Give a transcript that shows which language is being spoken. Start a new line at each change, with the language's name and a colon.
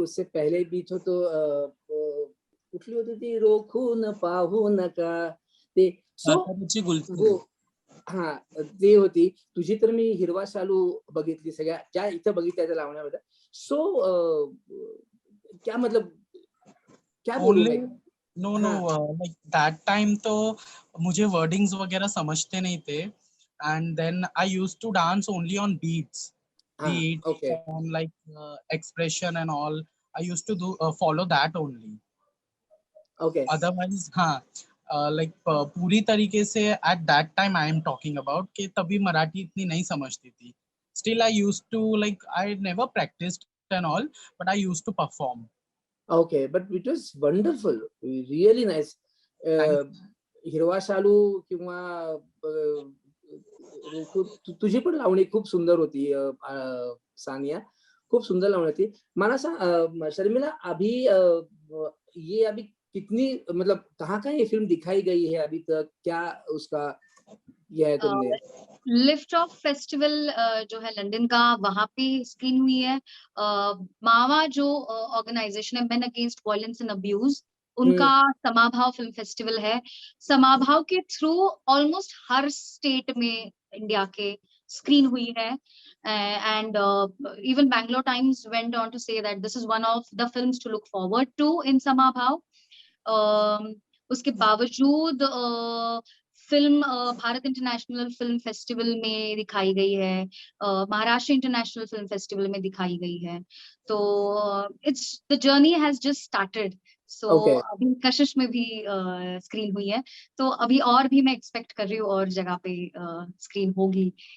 Marathi: उससे पहले भी तो कुठली होती ती, रोखून पाहू नका, ते वो हा ते होती. तुझी तर मी हिरवा शालू बघितली, सगळ्या ज्या इथं बघितल्या त्या लावण्यामध्ये.
Hindi: सो क्या मतलब क्या बोलूं?
English: No, like that time
Hindi: तो मुझे wordings वगैरह समझते नहीं थे.
English: And then I used to dance only on beats, and like expression and all. I used to do follow that only. Okay. Otherwise, like
Hindi: पूरी तरीके से
English: at that time I am talking about
Hindi: कि तभी मराठी इतनी नहीं समझती थी.
English: Still I used to, like, I never practiced and all, but I used to perform. Okay, but it was wonderful, really nice.
Marathi: हिरवा शालू किंवा तुझी पण लावणी खूप सुंदर होती सानिया, खूप सुंदर लावणी होती. मला सांग
Hindi: शर्मिला, अभी ये अभी कितनी, मतलब कहाँ ये फिल्म दिखाई गई है अभी तक, क्या उसका किया है तुमने? लिफ्ट ऑफ फेस्टिवल जो है लंदन का, वहां पे स्क्रीन हुई है. मावा जो ऑर्गेनाइजेशन है, main against violence and abuse, उनका समाभाव फिल्म फेस्टिवल है. समाभाव के थ्रू ऑलमोस्ट हर स्टेट में इंडिया के स्क्रीन हुई है.
English: And even Bangalore Times went on to say that this is one of the films to look forward to in Samabhav.
Hindi: उसके बावजूद film Bharat international film festival में दिखाई गई है, महाराष्ट्र इंटरनेशनल फिल्म फेस्टिवल में दिखाई गई है. तो
English: It's the journey has just started.
Hindi: सो अभी कशिश में भी स्क्रीन हुई है, तो अभी और भी मैं एक्सपेक्ट कर रही हूँ और जगह पे स्क्रीन होगी.